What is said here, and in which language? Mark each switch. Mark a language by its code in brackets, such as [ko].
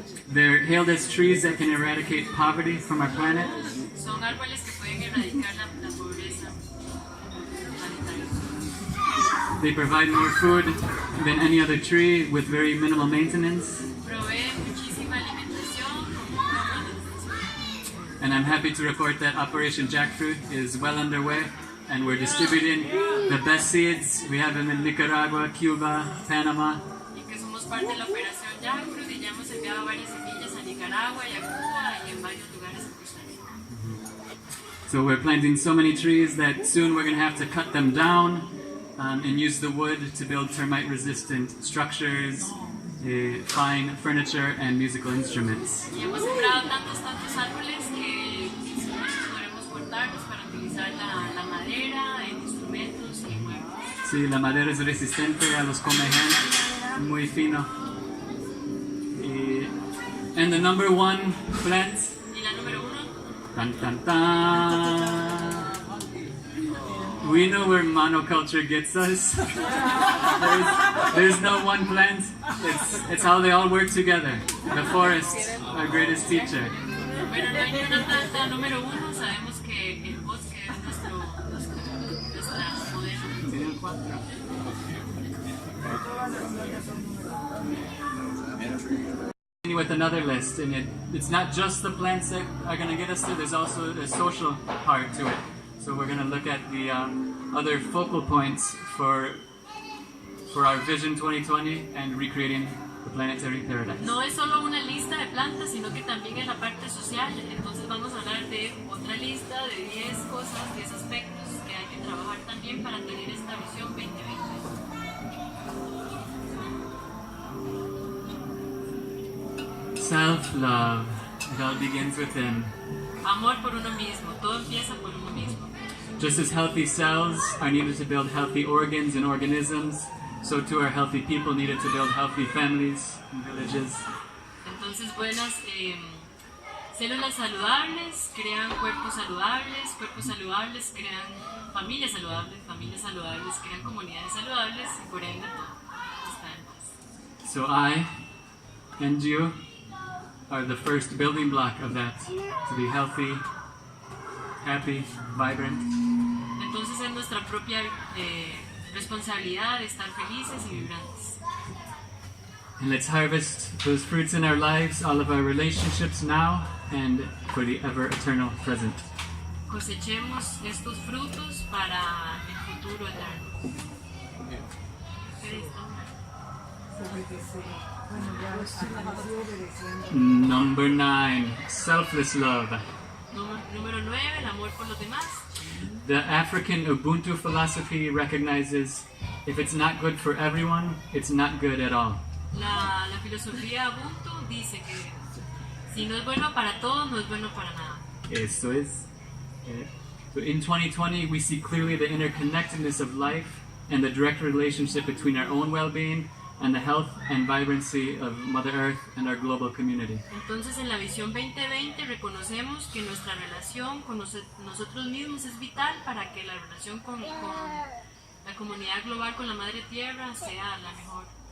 [en] They're hailed as trees that can eradicate poverty from our planet. [es] Son árboles que pueden erradicar la pobreza planetaria. [en] They provide more food than any other tree with very minimal maintenance. [es] Proveen muchísima alimentación con poca manutención. [en] And I'm happy to report that Operation Jackfruit is well underway and we're distributing the best seeds. We have them in Nicaragua, Cuba, Panama. [es] Y que somos parte de la operación Jackfruit y ya hemos enviado varias semillas a Nicaragua y a Cuba y en varios lugares en Costa Rica. [en] So we're planting so many trees that soon we're going to have to cut them down and use the wood to build termite-resistant structures, fine furniture, and musical instruments. [es] Y hemos sembrado tantos árboles que podremos cortarlos para utilizar la madera en instrumentos y muebles. Sí, la madera es resistente a los comején, muy fino. [en] And the number 1 plant, [es] Y la número 1, tan tan tan. [en] We know where monoculture gets us. There's no one plant. It's how they all work together. The forest, our greatest teacher. [es] pero no hay ni una planta número 1, sabemos que el bosque es nuestra modelo. [en] With another list, and it's not just the plants that are going to get us there. There's also a social part to it. So we're going to look at the other focal points for our Vision 2020 and recreating the planetary paradise. [es] No es solo una lista de plantas, sino que también es la parte social. Entonces vamos a hablar de otra lista de 10 cosas, 10 aspectos que hay que trabajar también para tener esta visión 2020. [en] Self-love. It all begins within. [es] Amor por uno mismo, todo empieza por uno mismo. [en] Just as healthy cells are needed to build healthy organs and organisms, so too are healthy people needed to build healthy families and villages. [es] Entonces buenas células saludables crean cuerpos saludables crean familias saludables crean comunidades saludables y por ende todo está en paz. [en] So I and you are the first building block of that, to be healthy, happy, vibrant. [es] Entonces es nuestra propia responsabilidad de estar felices y vibrantes. [en] And let's harvest those fruits in our lives, all of our relationships now and for the ever eternal present. [es] Cosechemos estos frutos para el futuro eterno. [en] Number 9, selfless love. [es] Número 9, el amor por los demás. [en] The African Ubuntu philosophy recognizes if it's not good for everyone, it's not good at all. [es] La filosofía Ubuntu dice que si no es bueno para todos, no es bueno para nada. Eso es. [en] So in 2020, we see clearly the interconnectedness of life and the direct relationship between our own well-being and the health and vibrancy of Mother Earth and our global community. [es] Entonces en la visión 2020 reconocemos que nuestra relación con nosotros mismos es vital para que la relación con la comunidad global, con la Madre Tierra, sea la mejor.